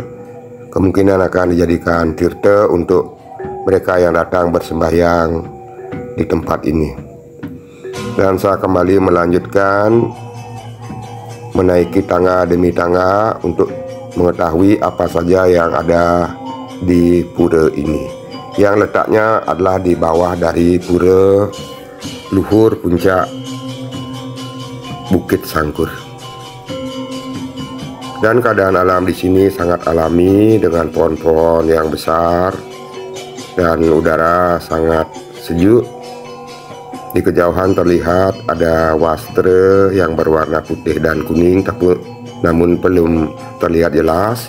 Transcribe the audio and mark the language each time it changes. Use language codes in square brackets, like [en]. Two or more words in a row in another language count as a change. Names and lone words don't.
[id] Kemungkinan akan dijadikan tirta untuk mereka yang datang bersembahyang di tempat ini. Dan saya kembali melanjutkan menaiki tangga demi tangga untuk mengetahui apa saja yang ada di pura ini, yang letaknya adalah di bawah dari pura luhur puncak Bukit Sangkur. Dan keadaan alam di sini sangat alami dengan pohon-pohon yang besar dan udara sangat sejuk. Di kejauhan terlihat ada wastra yang berwarna putih dan kuning, namun belum terlihat jelas.